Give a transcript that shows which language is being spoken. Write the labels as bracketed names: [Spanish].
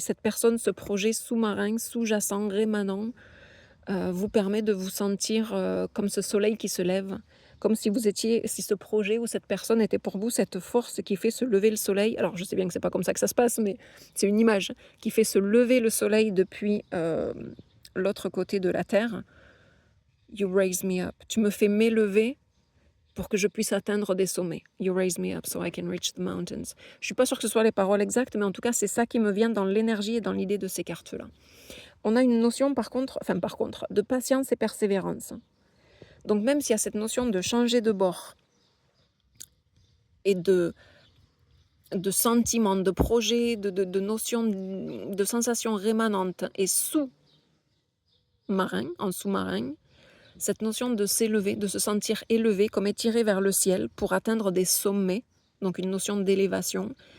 [French] Cette personne, ce projet sous-marin, sous-jacent, rémanent, vous permet de vous sentir, comme ce soleil qui se lève, comme si ce projet ou cette personne était pour vous cette force qui fait se lever le soleil. Alors je sais bien que c'est pas comme ça que ça se passe, mais c'est une image qui fait se lever le soleil depuis, l'autre côté de la terre. [English] You raise me up. [French] Tu me fais m'élever pour que je puisse atteindre des sommets. [English] You raise me up so I can reach the mountains. [French] Je suis pas sûre que ce soit les paroles exactes, mais en tout cas, c'est ça qui me vient dans l'énergie et dans l'idée de ces cartes-là. On a une notion par contre, de patience et persévérance. Donc même s'il y a cette notion de changer de bord et de sentiments, de projets, de notions, de sensations rémanentes et sous-marin, en sous-marin, cette notion de s'élever, de se sentir élevé, comme étiré vers le ciel pour atteindre des sommets, donc une notion d'élévation.